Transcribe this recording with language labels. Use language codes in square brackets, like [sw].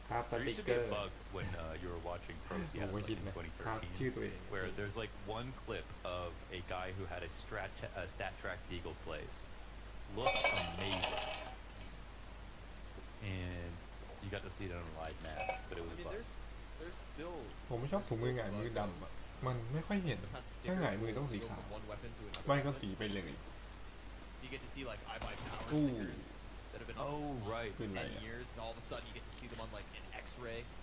[en] There used to be a bug when you were watching Pro CS like in 2013 where there's like one clip of a guy who had a stat track deagle plays. Looked amazing. And you got to see it on a live match, but it was a bug. There's still [th] ผมไม่ชอบถุงมือหงายมือดำอ่ะมันไม่ค่อยเห็นถ้าหงายมือต้องสีขาวไม่ก็สีไปเลย [en] You get to see like iBuy power stickers that have been right 10 years, and all of a sudden you get to see them on like an X-ray.